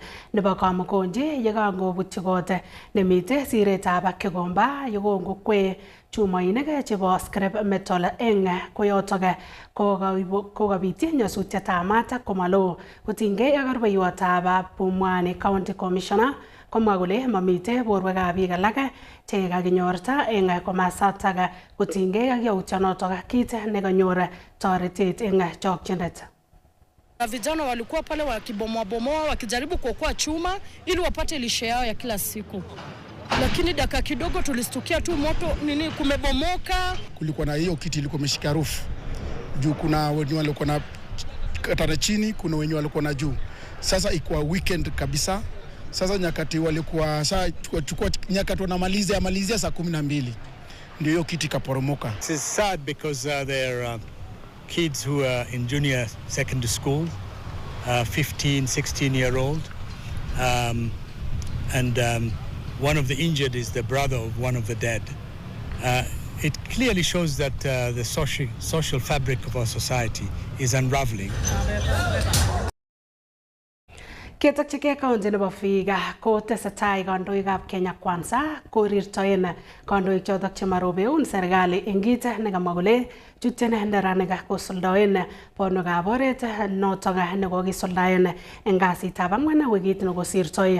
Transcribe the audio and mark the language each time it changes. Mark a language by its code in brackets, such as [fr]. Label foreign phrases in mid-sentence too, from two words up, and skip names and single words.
[kln] nebo Kamukonji yekangobutyi kot nemite siretab Kigomba yekongokwee chumoinik chebo [en] scrap metal [kln] eng koyotok kokabityi nyasutietab maat komalo kotinygei ak rubeiwotab Pumwani County Commissioner komwa kole mamite borwekab biik alak chekakinyorta eng komasatak kotinygei ak yautyonotok kit nekanyor toretet eng chokchinet. [sw] Vijana walikuwa pale wakibomoa wakijaribu kuokoa chuma ili wapate lishe yao ya kila siku, lakini dakika kidogo tulistukia tu moto kumebomoka. Kulikuwa na hiyo kiti ilikuwa imeshika roof juu, kuna wenye walikuwa na katana chini, kuna wenye walikuwa na juu. Sasa ikuwa weekend kabisa. Sasa nyakati walikuwa chukua nyakati wanamalizia saa 12 ndio hiyo kiti kaporomoka. [en] It's sad because there are kids who are in junior secondary school, 15, 16-year-old, and one of the injured is the brother of one of the dead. It clearly shows that the social fabric of our society is unraveling. [kln] Ketokchigei county nebo Vihiga ko tesetai kandoikab Kenya Kwanza korirtoen kandoik chotok chemarobeun serikali eng kit nekamwa kole chutyen neranik kosuldaen bonwekab oret notok nekokisuldaen eng kasitab ang'wan wikit nekosirtoi.